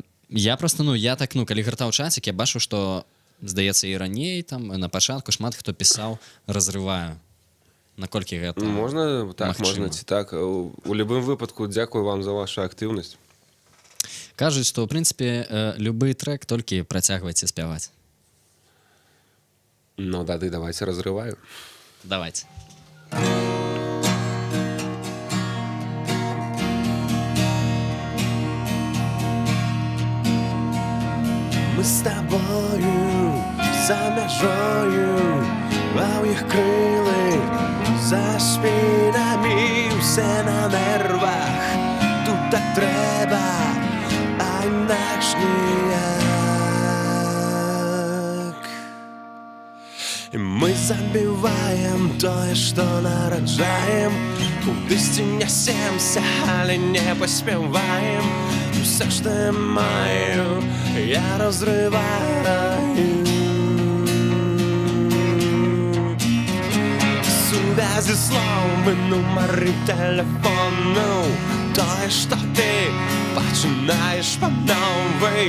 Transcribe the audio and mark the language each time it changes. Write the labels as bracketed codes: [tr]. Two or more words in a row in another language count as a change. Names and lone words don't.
[be] Я просто, калі гартаў чацік, я бачу, што, здаецца, і раней, там, на пачатку шмат хто пісаў «разрываю». Наколькі гэта Можна так, магчыма? можна ці так. У любым выпадку дзякую вам за вашу актыўнасць. Кажуць, што, ў прынцыпе, любы трэк толькі працягвайце спяваць. Ну, тады давайте разрываю. Давайте. [uk] Ми з тобою за межою, а у їх крили за спинами, все на нервах, тут так треба, а інакш ніяк. [be] І ми забиваем тое, што нараджаем, кудысьці нясемся, але не паспяваем. [uk] Все, что я маю, я разрываю. [ru] Связи слов и номеры телефону, тое, что ты починаешь по новой.